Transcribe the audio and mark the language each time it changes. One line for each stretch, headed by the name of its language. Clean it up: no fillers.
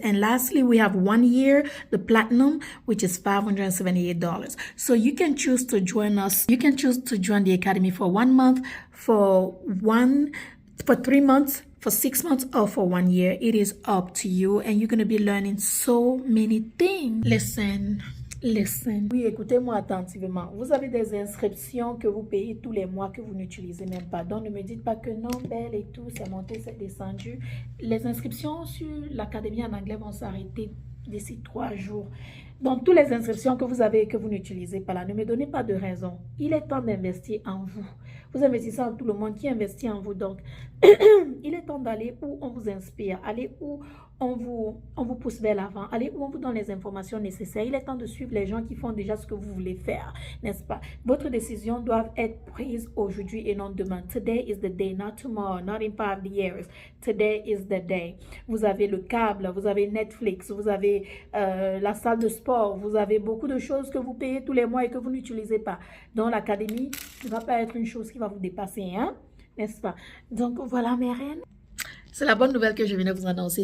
English: And lastly, we have 1 year, the platinum, which is $578. So you can choose to join us. You can choose to join the academy for 1 month, for 3 months, for 6 months, or for 1 year. It is up to you, and you're going to be learning so many things. Listen.
French: Oui, écoutez-moi attentivement. Vous avez des inscriptions que vous payez tous les mois que vous n'utilisez même pas. Donc, ne me dites pas que non, belle et tout, c'est monté, c'est descendu. Les inscriptions sur l'académie en anglais vont s'arrêter d'ici 3 jours. Donc, toutes les inscriptions que vous avez et que vous n'utilisez pas là, ne me donnez pas de raison. Il est temps d'investir en vous. Vous investissez en tout le monde qui investit en vous. Donc, il est temps d'aller où on vous inspire, aller où on vous pousse vers l'avant, aller où on vous donne les informations nécessaires. Il est temps de suivre les gens qui font déjà ce que vous voulez faire, n'est-ce pas? Votre décision doit être prise aujourd'hui et non demain.
English: Today is the day, not tomorrow, not in 5 years. Today is the day.
French: Vous avez le câble, vous avez Netflix, vous avez la salle de sport, vous avez beaucoup de choses que vous payez tous les mois et que vous n'utilisez pas. Donc, l'académie ne va pas être une chose qui va vous dépasser, hein? N'est-ce pas? Donc, voilà mes reines. C'est la bonne nouvelle que je venais vous annoncer.